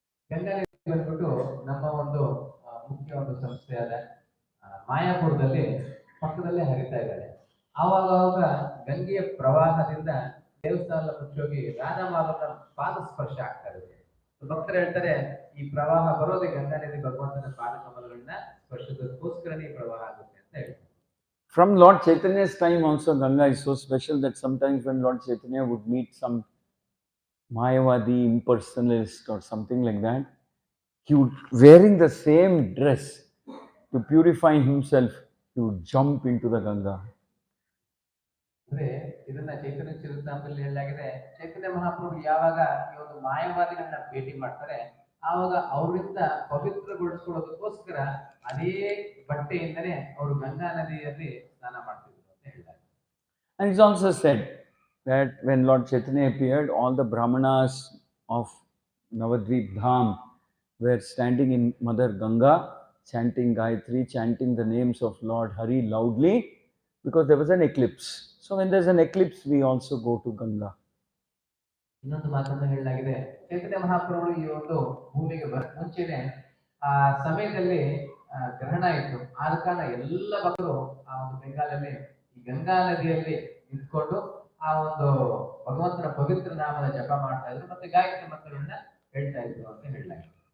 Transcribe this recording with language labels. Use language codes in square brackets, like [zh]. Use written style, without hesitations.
[kn] ಗಂಗಾ ನದಿ ಬಂದ್ಬಿಟ್ಟು ನಮ್ಮ ಒಂದು ಮುಖ್ಯ ಒಂದು ಸಂಸ್ಥೆಯಾದ ಮಾಯಾಪುರದಲ್ಲಿ ಪಕ್ಕದಲ್ಲೇ ಹರಿತಾ ಇದ್ದಾರೆ. ಆವಾಗ ಗಂಗೆಯ ಪ್ರವಾಹದಿಂದ ದೇವಸ್ಥಾನದ ಮುಚ್ಚೋಗಿ ರಾಧಾ ಮಾಧವನ ಪಾದ ಸ್ಪರ್ಶ ಆಗ್ತಾ ಇದೆ. ಭಕ್ತರು ಹೇಳ್ತಾರೆ ಈ ಪ್ರವಾಹ ಬರೋದೇ ಗಂಗಾ ನದಿ ಭಗವಂತನ ಪಾದ ಕಮಲಗಳನ್ನ ಸ್ಪರ್ಶದಕ್ಕೋಸ್ಕರನೇ ಈ ಪ್ರವಾಹ ಆಗುತ್ತೆ ಅಂತ ಹೇಳ್ತಾರೆ. [en] From Lord Chaitanya's time also, Ganga is so special that sometimes when Lord Chaitanya would meet some Mayavadi impersonalist or something like that, he would, wearing the same dress to purify himself, he would jump into the Ganga. [kn] ಅಂದ್ರೆ ಇದನ್ನ ಚೈತನ್ಯ ಚರಿತಾಮೃತದಲ್ಲಿ ಹೇಳಲಾಗಿದೆ, ಚೈತನ್ಯ ಮಹಾಪ್ರಭು ಯಾವಾಗ ಈ ಒಂದು ಮಾಯವಾದಿಗಳನ್ನ ಭೇಟಿ ಮಾಡ್ತಾರೆ ಆವಾಗ ಅವರಿಂದ ಪವಿತ್ರಗೊಳಿಸ್ಕೊಳ್ಳೋದಕ್ಕೋಸ್ಕರ ಅದೇ ಬಟ್ಟೆಯಿಂದಲೇ ಅವರು ಗಂಗಾ ನದಿಯಲ್ಲಿ ಸ್ನಾನ ಮಾಡ್ತಿದ್ರು ಅಂತ ಹೇಳ್ತಾರೆ. [en] And it's also said that when Lord Chaitanya appeared, all the brahmanas of Navadvip Dham, were standing in Mother Ganga, chanting Gayatri, chanting the names of Lord Hari loudly, because there was an eclipse. So when there's an eclipse, we also go to Ganga. [kn] ಇನ್ನೊಂದು ಮಾತನ್ನು ಹೇಳಲಾಗಿದೆ, ಚೈತನ್ಯ ಮಹಾಪ್ರಭುಗಳು ಈ ಒಂದು ಭೂಮಿಗೆ ಬರಕ್ ಮುಂಚೆನೆ ಆ ಸಮಯದಲ್ಲಿ ಗ್ರಹಣ ಇತ್ತು. ಆದ ಕಾರಣ ಎಲ್ಲ ಭಕ್ತರು ಆ ಒಂದು ಬೆಂಗಾಲಲ್ಲಿ ಈ ಗಂಗಾ ನದಿಯಲ್ಲಿ ನಿಂತ್ಕೊಂಡು ಆ ಒಂದು ಭಗವಂತನ ಪವಿತ್ರ ನಾಮದ ಜಪ ಮಾಡ್ತಾ ಇದ್ರು, ಮತ್ತೆ ಗಾಯತ್ರಿ ಮಂತ್ರಗಳನ್ನ ಹೇಳ್ತಾ ಇದ್ರು ಅಂತ ಹೇಳಲಾಗಿದೆ.